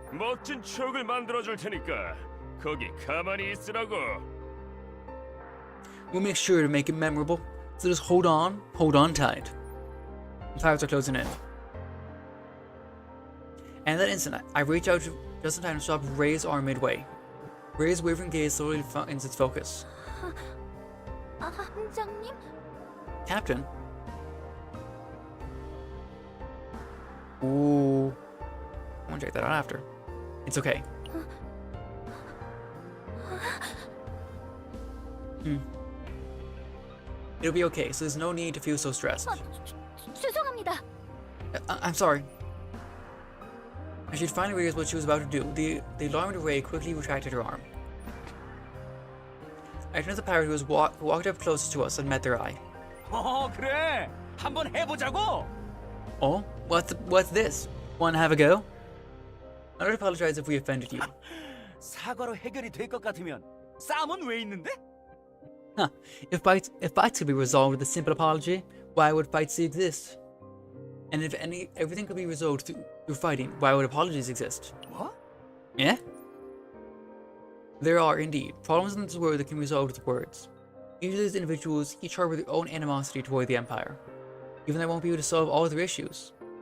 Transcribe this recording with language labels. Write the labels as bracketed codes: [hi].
[ko] 멋진 추억을 만들어줄 테니까 거기 가만히 있으라고. [en] We'll make sure to make it memorable, so just hold on tight. The pirates are closing in. And in that instant, I reach out just in time to stop Ray's arm midway. Ray's wavering gaze slowly finds its focus. [ko] 함장님? [en] Captain? Ooh. I'm gonna check that out after. It's okay. It'll be okay, so there's no need to feel so stressed. [ko] 죄송합니다. [en] I'm sorry. As she'd finally realized what she was about to do, the alarmed Ray quickly retracted her arm. I turned to the pirate who walked up closest to us and met their eye. [ko] 그래. 한번 해보자고. [en] Oh? What's this? Wanna have a go? I don't apologize if we offended you. [ko] 사과로 해결이 될 것 같으면 싸움은 왜 있는데? Huh. [en] If fights could be resolved with a simple apology, why would fights exist? And if everything could be resolved through fighting, why would apologies exist? What? Yeah? There are, indeed, problems in this world that can be resolved with words. Usually as individuals, each harbor their own animosity toward the Empire. Even they won't be able to solve all their issues.